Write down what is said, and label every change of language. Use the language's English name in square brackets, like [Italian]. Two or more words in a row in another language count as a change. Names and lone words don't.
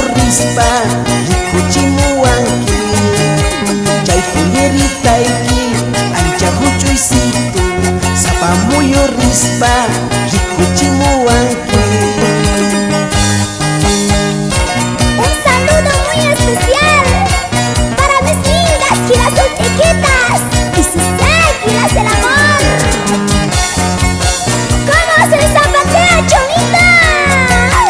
[Quechua] rispa rikuchimuwanki chay pulleritaiki ancha huchuysitu sapamuyo rispa rikuchimuwanki. [Spanish] Un saludo muy especial para mis lindas girasol chiquitas y sus águilas del amor. ¿Cómo se zapatea, chonitas?